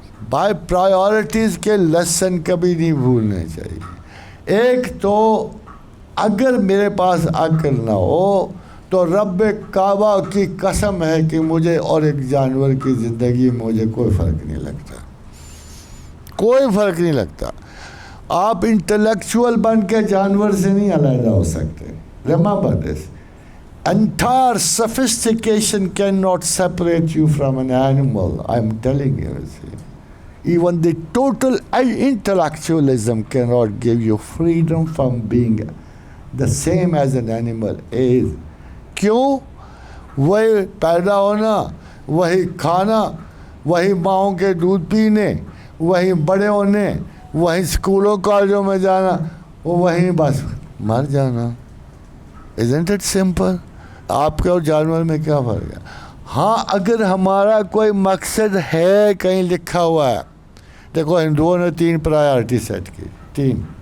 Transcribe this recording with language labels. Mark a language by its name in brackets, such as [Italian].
[Urdu] By priorities کے lesson کبھی نہیں بھولنے چاہیے۔ ایک تو اگر میرے پاس عقل نہ ہو تو رب کعبہ کی قسم ہے کہ مجھے اور ایک جانور کی زندگی میں مجھے کوئی فرق نہیں لگتا، کوئی فرق نہیں لگتا۔ آپ انٹلیکچوئل بن کے جانور سے نہیں علیحدہ ہو سکتے۔ [English] Remember this, entire sophistication cannot separate you from an animal. I'm telling you. Even the total intellectualism cannot give you freedom from being the same as an animal is. [Urdu] کیوں؟ وہی پیدا ہونا، وہی کھانا، وہی ماؤں کے دودھ پینے، وہی بڑے ہونے، وہی اسکولوں کالجوں میں جانا، وہی بس مر جانا۔ [English] Isn't it simple؟ [Urdu] آپ کے اور جانور میں کیا فرق ہے؟ ہاں اگر ہمارا کوئی مقصد ہے کہیں لکھا ہوا ہے، دیکھو ہندوؤں نے 3 پرائیورٹی سیٹ کی، 3،